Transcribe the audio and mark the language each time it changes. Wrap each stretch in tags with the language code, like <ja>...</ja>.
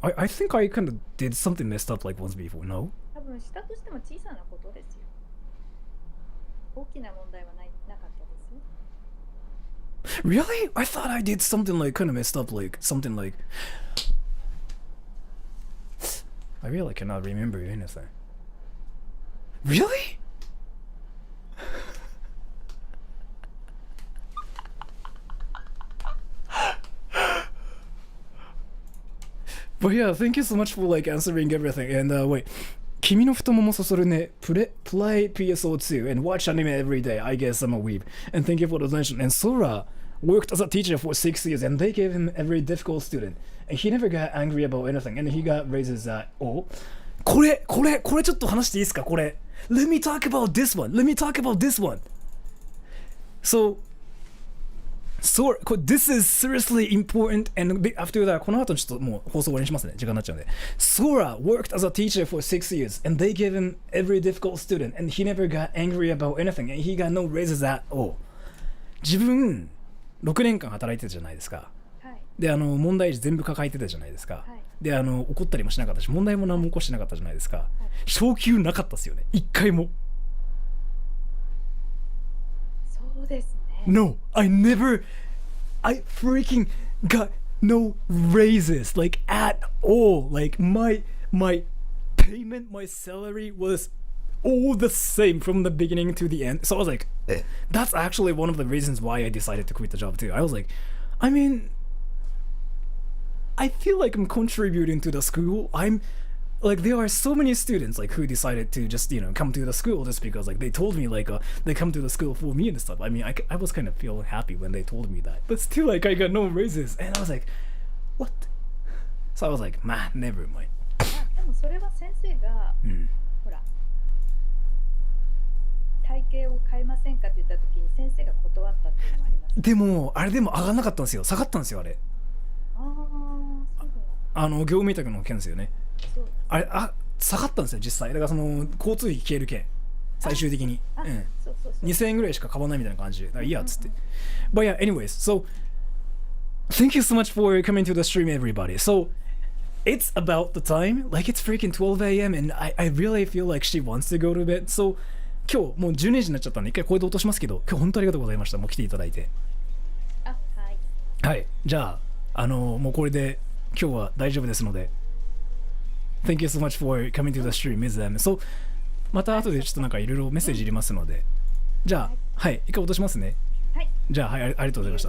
<en>I think I kind of did something messed up like once before. No?</en> <ja>多分したとしても小さなことですよ。大きな問題はなかったですよ。</ja> <en>Really? I thought I did something like kind of messed up, like something like. I really cannot remember anything. Really? But yeah, thank you so much for like answering everything. And wait,</en> <ja>君の太ももそそるね</ja> <en>play PSO2 and watch anime every day. I guess I'm a weeb. And thank you for the donation. And Sora worked as a teacher for 6 years and they gave him a very difficult student. And he never got angry about anything. And he got raises at all.</en> <ja>これちょっと話していいですかこれ。</ja> <en>Let me talk about this one. So, this is seriously important. And after that,</en> <ja>この後ちょっともう放送終わりにしますね。時間になっちゃうんで。</ja> <en>Sora worked as a teacher for 6 years and they gave him every difficult student and he never got angry about anything and he got no raises at all.</en> <ja>自分、6年間働いてたじゃないですか。はい、で、問題児全部抱えてたじゃないですか。はい、で、怒ったりもしなかったし、問題も何も起こしてなかったじゃないですか。はい、昇給なかったっすよね。一回も。そうですね。</ja> <en>No, I freaking got no raises, like at all. Like my payment, my salary was all the same from the beginning to the end. So I was like, that's actually one of the reasons why I decided to quit the job too. I was like, I mean, I feel like I'm contributing to the school. I'm like, there are so many students like who decided to just, you know, come to the school just because like they told me like they come to the school for me and stuff. I mean, I was kind of feeling happy when they told me that, but still like I got no raises and I was like, what? So I was like, man, never mind.</en> <ja>でもそれは先生が、ほら体型を変えませんかって言った時に先生が断ったっていうのもあります。でもあれでも上がんなかったんですよ。下がったんですよあれ。ああ、そうだ。業務委託の件ですよね。そうあれ下がったんですよ実際。だからその交通費消える件最終的に、そうそうそう。 2000円ぐらいしか買わないみたいな感じで、だからいいやっつって。</ja> <en>But yeah, anyways, so thank you so much for coming to the stream, everybody. So it's about the time, like it's freaking 12 a.m. and I really feel like she wants to go to bed.</en> <ja>So 今日もう12時になっちゃったんで一回これで落としますけど、今日本当ありがとうございました。もう来ていただいて。あ、はい。はい、じゃあもうこれで今日は大丈夫ですので。</ja> <en>Thank you so much for coming to the stream, Ms. M.</en> <ja>So また後でちょっとなんかいろいろメッセージ入れますので、じゃあはい一回落としますね。はい。じゃあはいありがとうございました。</ja>